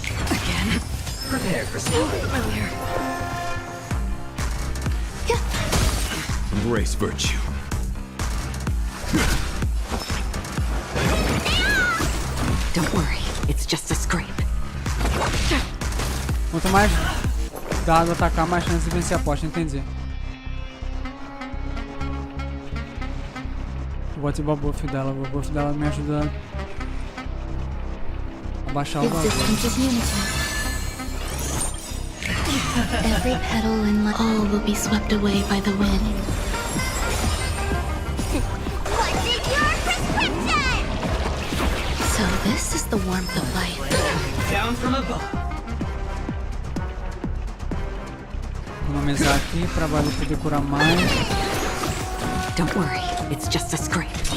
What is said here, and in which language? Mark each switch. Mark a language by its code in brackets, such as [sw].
[en] Again? Prepare for something familiar. Embrace virtue. Don't worry, it's just a scrape. [pt] Quanto mais dado atacar, mais chance de vencer a aposta, entendi. Vou ativar o buff dela, o buff dela me ajuda a baixar o valor. [en] Every petal in life, all will be swept away by the wind. What's in your prescription? So this is the warmth of life. Down from above. [pt] Vou economizar aqui pra valer poder curar mais. [en] Don't worry, it's just a scrape.